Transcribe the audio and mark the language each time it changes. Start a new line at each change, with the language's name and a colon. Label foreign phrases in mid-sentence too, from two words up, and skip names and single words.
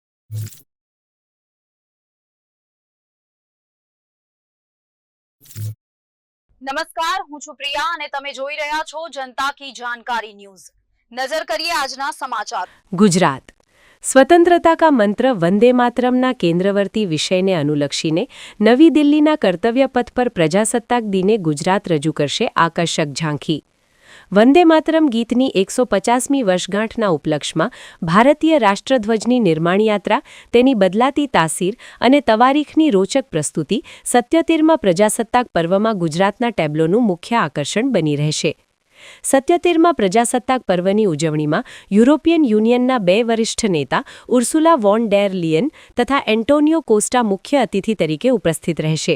Gujarati: નમસ્કાર, હું છું પ્રિયા અને તમે જોઈ રહ્યા છો જનતા કી જાણકારી ન્યૂઝ। નજર કરીએ આજના સમાચાર। ગુજરાત સ્વતંત્રતા કા મંત્ર વંદે માતરમના કેન્દ્રવર્તી વિષયને અનુલક્ષીને નવી દિલ્હીના કર્તવ્ય પથ પર પ્રજાસત્તાક દિને ગુજરાત રજૂ કરશે આકર્ષક ઝાંખી। વંદે માતરમ ગીતની 150મી વર્ષગાંઠના ઉપલક્ષમાં ભારતીય રાષ્ટ્રધ્વજની નિર્માણ યાત્રા, તેની બદલાતી તાસીર અને તવારીખની રોચક પ્રસ્તુતિ 77મા પ્રજાસત્તાક પર્વમાં ગુજરાતના ટેબ્લોનું મુખ્ય આકર્ષણ બની રહેશે। 77મા પ્રજાસત્તાક પર્વની ઉજવણીમાં યુરોપિયન યુનિયનના 2 વરિષ્ઠ નેતા ઉર્સુલા વોન ડેર લિયન તથા એન્ટોનિયો કોસ્ટા મુખ્ય અતિથિ તરીકે ઉપસ્થિત રહેશે।